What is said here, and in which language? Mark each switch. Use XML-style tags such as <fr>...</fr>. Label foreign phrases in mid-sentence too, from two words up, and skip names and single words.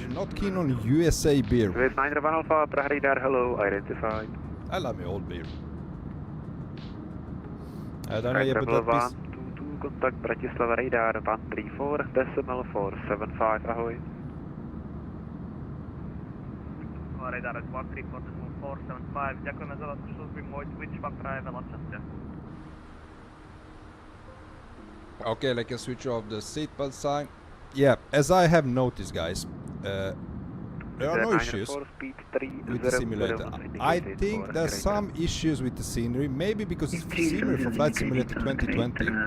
<en>Not keen on USA beer. Wave 91 Alpha, Praha radar, hello, identified. I love my old beer. I don't know, but that 122, contact Bratislava radar 134.475, ahoy. Radar at</en> <sk>134.475, ďakujeme za vašu službu, môj switch vám praje veľa šťastia.</sk> <en>Okay, I can switch off the seatbelt sign. Yeah, as I have noticed, guys, there are no issues with the simulator. I think there's some issues with the scenery, maybe because it's similar for Flight Simulator 2020.</en>